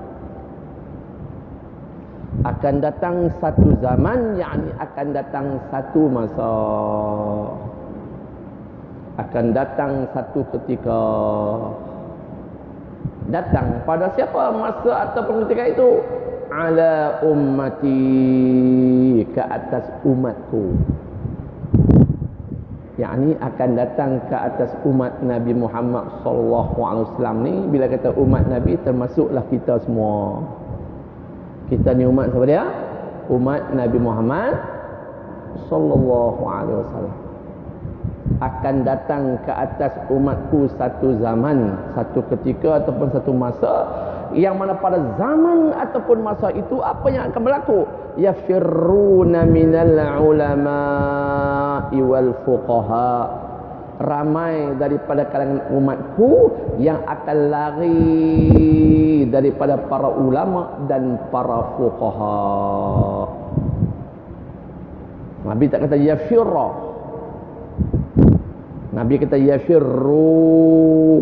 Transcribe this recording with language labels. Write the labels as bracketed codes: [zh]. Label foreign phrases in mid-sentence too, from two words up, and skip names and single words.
[ms] Akan datang satu zaman, yakni akan datang satu masa. Akan datang satu ketika. Datang pada siapa masa ataupun ketika itu? [ar] على أمتي, [ms] ke atas umatku. Yakni akan datang ke atas umat Nabi Muhammad [ar] صلى الله عليه وسلم [ms] ni. Bila kata umat Nabi, termasuklah kita semua. Kita ni umat siapa dia? umat Nabi Muhammad [ar] صلى الله عليه وسلم. [ms] Akan datang ke atas umatku satu zaman, satu ketika ataupun satu masa, yang mana pada zaman ataupun masa itu apa yang akan berlaku? [ar] يفرون من العلماء والفقهاء. [ms] Ramai daripada kalangan umatku yang akan lari daripada para ulama dan para fuqaha. Nabi tak kata yafirra, Nabi kata yafirru.